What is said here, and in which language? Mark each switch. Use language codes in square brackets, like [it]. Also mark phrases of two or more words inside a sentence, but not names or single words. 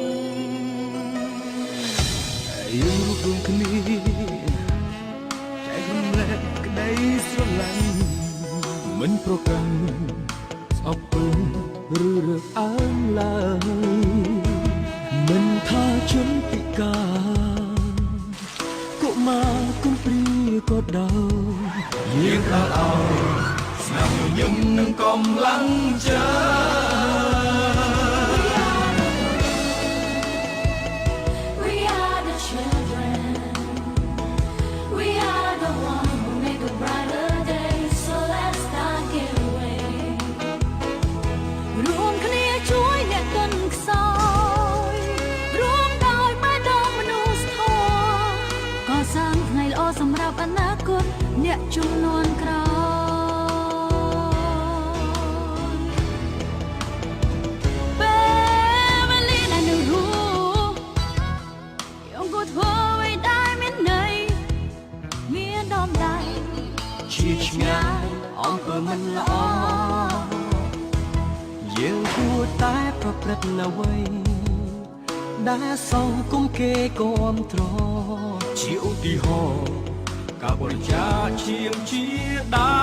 [km] យើងរួមគ្នាចែករំលែកក្តីស្រឡាញ់មិនប្រកាន់ស្អប់ពើឬរើសអើងឡើយមិនថាជនពិការកុមារគុំព្រាក៏ដោយ យើងដល់ឲ្យស្នាមញញឹមនិងកម្លាំងចិត្ត [en] We are the children. We are the one who make a brighter day. So let's start giving. [km] រួមគ្នាជួយអ្នកទន់ខ្សោយរួមដោយបេះដូងមនុស្សធម៌កសាងថ្ងៃល្អសម្រាប់អនាគតអ្នកជំនាន់ក្រោយ ជាឆ្ងាយអំពើមិនល្អយើងគួរតែប្រព្រឹត្តអ្វីដែលសង្គមគេគាំទ្រជាឧទាហរណ៍ការបរិច្ចាគជាជាដា